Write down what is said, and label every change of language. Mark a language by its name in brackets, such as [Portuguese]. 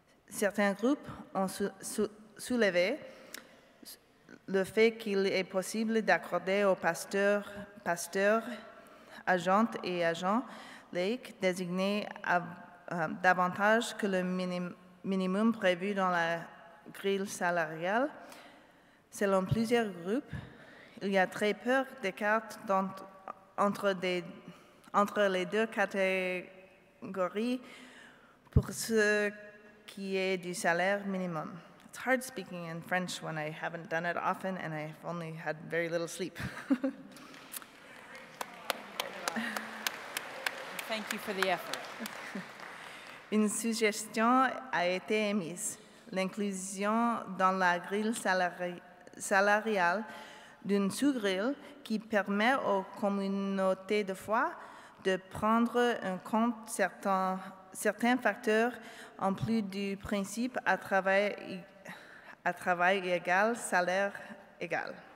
[French] Certains groupes ont soulevé le fait qu'il est possible d'accorder aux pasteurs, agentes et agents laïcs désignés davantage que le minimum prévu dans la grille salariale. Selon plusieurs groupes, il y a très peu d'écart entre les deux catégories pour ce qui est du salaire minimum. [English] It's hard speaking in French when I haven't done it often and I've only had very little sleep. Thank you for the effort. [French] Une suggestion a été émise, l'inclusion dans la grille salariale d'une sous-grille qui permet aux communautés de foi de prendre en compte certains facteurs en plus du principe à travail égal, salaire égal.